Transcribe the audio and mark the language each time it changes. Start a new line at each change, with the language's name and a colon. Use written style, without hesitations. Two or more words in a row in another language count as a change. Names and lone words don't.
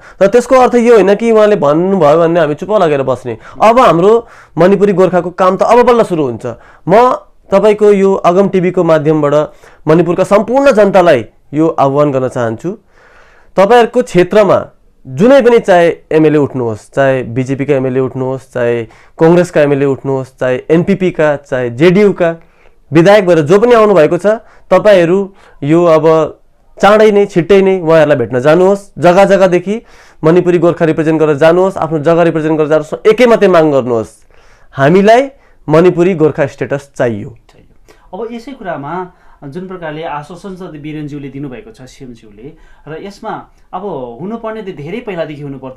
Nepali: र त्यसको अर्थ यो होइन कि उहाँले भन्नुभयो भने हामी चुप लागेर बस्ने। अब हाम्रो मणिपुरी गोर्खाको काम त अब बल्ल सुरु हुन्छ। म तपाईको यो अगम टिभीको माध्यमबाट मणिपुरका सम्पूर्ण जनतालाई यो आह्वान गर्न चाहन्छु, तपाईहरुको क्षेत्रमा जुनै पनि चाहे एमएलए उठ्नुहोस्, चाहे बीजेपी का एमएलए उठ्नुहोस्, चाहे कांग्रेस का एमएलए उठ्नुहोस्, चाहे एनपीपी का, चाहे जेडीयू का विधायक भएर जो पनि आउनु भएको छ, तपाईहरु यो अब चाँडै नै छिट्टै नै उहाँहरुलाई भेट्न जानुहोस्। जग्गा जग्गादेखि मणिपुरी गोर्खा रिप्रेजेन्ट गरेर जानुहोस्, आफ्नो जग्गा रिप्रेजेन्ट गरेर जानुहोस्, एकै मात्रै माग गर्नुहोस्, हामीलाई मणिपुरी गोर्खा स्टेटस चाहियो। अब यसै कुरामा जुन प्रकारले आश्वासन चाहिँ वीरेनज्यूले दिनुभएको छ सीएमज्यूले, र यसमा अब हुनुपर्ने त धेरै पहिलादेखि हुनुपर्थ्यो।